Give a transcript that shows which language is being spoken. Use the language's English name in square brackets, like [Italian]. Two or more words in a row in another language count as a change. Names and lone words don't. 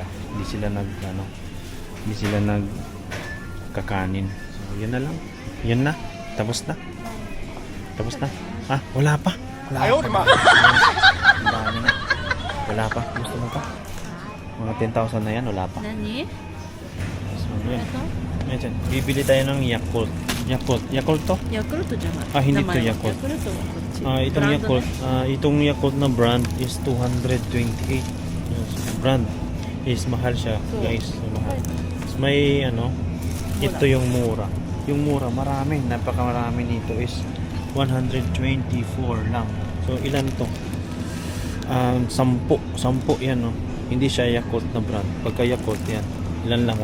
[Filipino] Hindi sila nag kakanin. So, yun na lang. Yun na. Tapos na. Ah, wala pa. Ang dami na. Wala pa. Gusto mo pa? Mga 10,000 na yan. Wala pa. [Japanese] 何？ [Filipino] So, yan. [Japanese] えっ [Filipino] Ayan, bibili tayo ng Yakult. Yakult to? [Japanese] とヤクルトじゃない。 [Filipino] Ah, hindi [Japanese] 名前は [Filipino] to Yakult. [Japanese] ヤクルトはこっち。 [Filipino] Itong [Japanese] ブランドね。 [Filipino] Yakult, itong Yakult na [English] brand is [Filipino] 228. [English] Yes, brand is [Filipino] mahal siya, So, guys. So, mahal. Tapos may ano, ito yung mura. Yung mura, marami, napakamarami nito is 124 lang. So, ilan to? 10 yan, no? Hindi siya Yakult na brand. Pagka Yakult yan, ilan lang?